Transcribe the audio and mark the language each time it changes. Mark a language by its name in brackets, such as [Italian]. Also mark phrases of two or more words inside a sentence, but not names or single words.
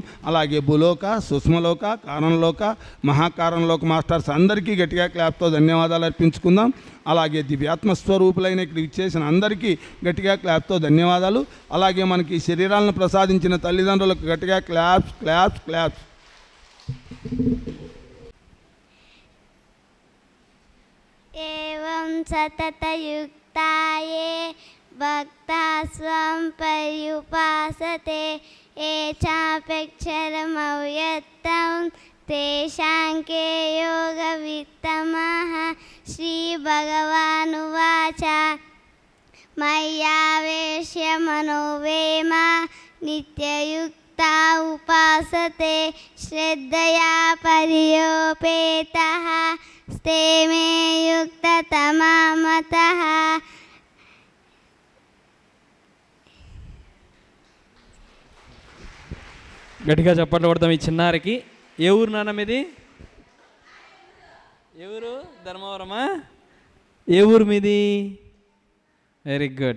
[Telugu] అలాగే భూలోక, సూక్ష్మలోక, కారణలోక, మహాకారణలోక మాస్టర్స్ అందరికీ గట్టిగా క్లాప్తో ధన్యవాదాలు అర్పించుకుందాం. అలాగే దివ్యాత్మస్వరూపులైన ఇక్కడ ఇచ్చేసిన అందరికీ గట్టిగా క్లాప్తో ధన్యవాదాలు. అలాగే మనకి శరీరాలను ప్రసాదించిన తల్లిదండ్రులకు గట్టిగా క్లాప్స్ క్లాప్స్ క్లాప్స్. [Sanskrit] एवं सततयुक्ताये भक्ता स्वं पर्युपासते ये चाप्यक्षरमव्यक्तं तेषां के योगवित्तमः. श्रीभगवानुवाच मय्यावेश्य मनो मे मा नित्ययुक्ता उपासते श्रद्धया पर्योपेतः ते मे युक्ततमा मतः. [Telugu] గట్టిగా చప్పట్లు కొడతాం ఈ చిన్నారికి. ఏ ఊరు నాన్న మీది? ఏ ఊరు? ధర్మవరమా? ఏ ఊరు మీది? [English] very good.